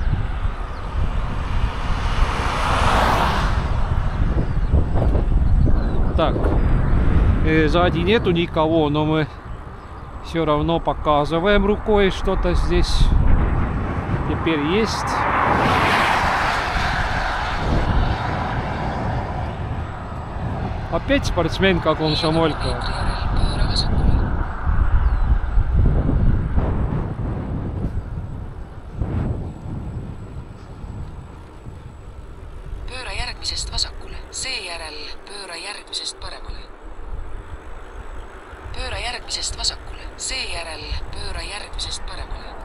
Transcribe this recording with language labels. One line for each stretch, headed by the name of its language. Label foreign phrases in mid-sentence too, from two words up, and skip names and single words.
Russian: Так, сзади нету никого, но мы все равно показываем рукой, что-то здесь теперь есть. Опять спортсменка комсомолька.
Estonian: Pööra järgmisest vasakule, seejärel pööra järgmisest paremale. Pööra järgmisest vasakule, seejärel pööra järgmisest paremale.